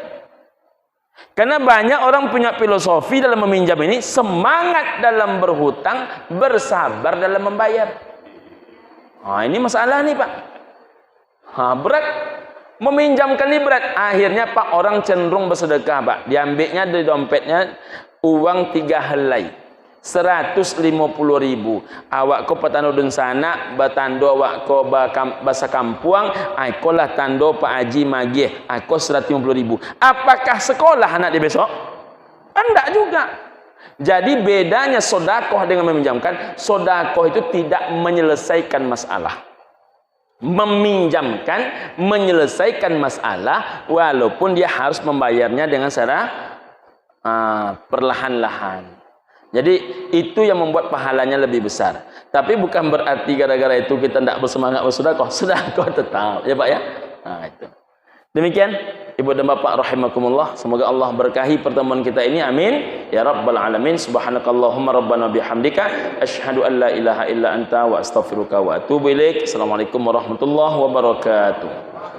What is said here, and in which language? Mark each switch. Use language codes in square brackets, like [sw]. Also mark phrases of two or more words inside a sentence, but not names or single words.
[id] Karena banyak orang punya filosofi dalam meminjam ini, semangat dalam berhutang, bersabar dalam membayar. Ini masalah nih Pak. Berat. Meminjamkan ini berat. Akhirnya Pak, orang cenderung bersedekah Pak. Diambilnya dari dompetnya uang 3 helai. 150.000. [min] Awak ko patando dun sana, batando awak ko bahasa kampuang, ako lah tando Pak Haji Magih, ako 150.000. [id] Apakah sekolah anak dia besok? Enggak juga. Jadi bedanya sodakoh dengan meminjamkan, sodakoh itu tidak menyelesaikan masalah. Meminjamkan menyelesaikan masalah, walaupun dia harus membayarnya dengan secara perlahan-lahan. Jadi itu yang membuat pahalanya lebih besar. Tapi bukan berarti gara-gara itu kita tidak bersemangat bersedekah. Sedekah tetap, ya Pak ya. Itu. Demikian Ibu dan Bapak rahimakumullah. Semoga Allah berkahi pertemuan kita ini. [ar] آمين يا رب العالمين. سبحانك اللهم ربنا وبحمدك أشهد أن لا إله إلا أنت وأستغفرك وأتوب إليك. السلام عليكم ورحمة الله وبركاته.